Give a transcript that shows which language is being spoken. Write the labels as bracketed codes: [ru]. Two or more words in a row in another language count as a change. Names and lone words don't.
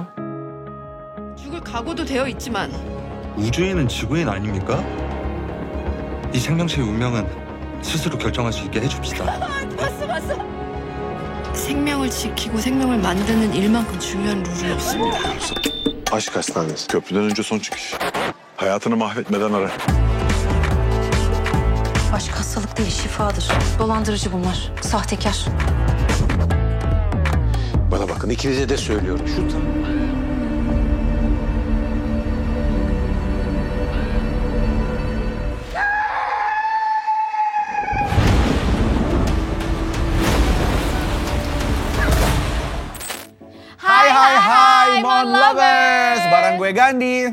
[ko] 죽을 각오도 되어 있지만 우주인은 지구인 아닙니까? 이 생명체의 운명은 스스로 결정할 수 있게 해줍시다. 봤어. 생명을 지키고 생명을 만드는 일만큼 중요한 룰은 없습니다. [tr] Aşk hastanesi. Köprüden önce son çıkış. Hayatını mahvetmeden ara. Aşk hastalık değil, şifadır. Dolandırıcı bunlar, sahtekar. Bana bakın ikinize de söylüyorum şurada. [id] Hai Mon Lovers, bareng gue Gandhi